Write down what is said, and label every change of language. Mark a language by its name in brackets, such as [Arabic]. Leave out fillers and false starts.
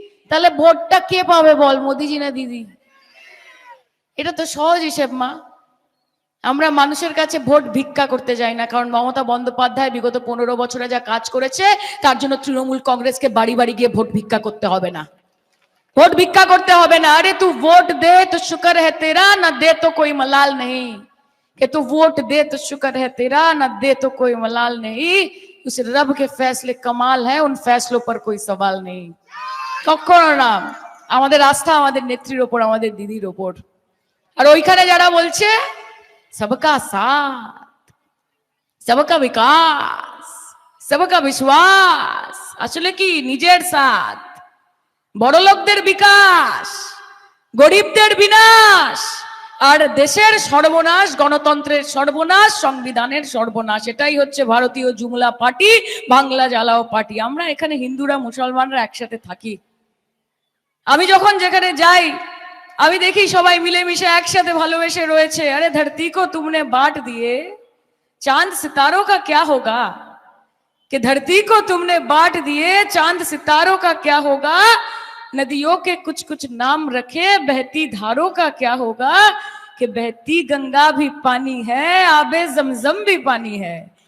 [Bangla] তাহলে ভোটটা কে পাবে বল, মোদিজি না দিদি? এটা তো সহজ হিসেব মা। আমরা মানুষের কাছে ভোট ভিক্ষা করতে যাই না, কারণ মমতা বন্দ্যোপাধ্যায় বিগত 15 বছরে যা কাজ করেছে তার জন্য তৃণমূল কংগ্রেসকে বাড়ি বাড়ি গিয়ে ভোট ভিক্ষা করতে হবে না, ভোট ভিক্ষা করতে হবে না। [Hindi] আরে তু ভোট দে তো শুক্র है तेरा, ना दे तो कोई मलाल नहीं। कि तू वोट दे तो शुक्र है तेरा, ना दे तो कोई मलाल नहीं। उस रब के फैसले कमाल है, उन फैसलों पर कोई सवाल नहीं। [Bangla] কখনো না। আমাদের আস্থা আমাদের নেত্রীর ওপর, আমাদের দিদির ওপর। আর ওইখানে যারা বলছে [Hindi] सबका साथ, सबका विकास, सबका विश्वास, [Bangla] আসলে কি নিজের সাথ, বড়লোকদের বিকাশ, গরিবদের বিনাশ, আর দেশের সর্বনাশ, গণতন্ত্রের সর্বনাশ, সংবিধানের সর্বনাশ। এটাই হচ্ছে ভারতীয় জুমলা পার্টি, বাংলা জ্বালাও পার্টি। আমরা এখানে হিন্দুরা মুসলমানরা একসাথে থাকি। আমি যখন যেখানে যাই আমি দেখি সবাই মিলেমিশে একসাথে ভালোবেসে রয়েছে। [Hindi] আরে ধরती को तुमने बांट दिए, चांद सितारों का क्या होगा? कि धरती को तुमने बांट दिए, चांद सितारों का क्या होगा? नदियों के कुछ कुछ नाम रखे, बहती धारों का क्या होगा? कि बहती गंगा भी पानी है, आबे जमजम भी पानी है।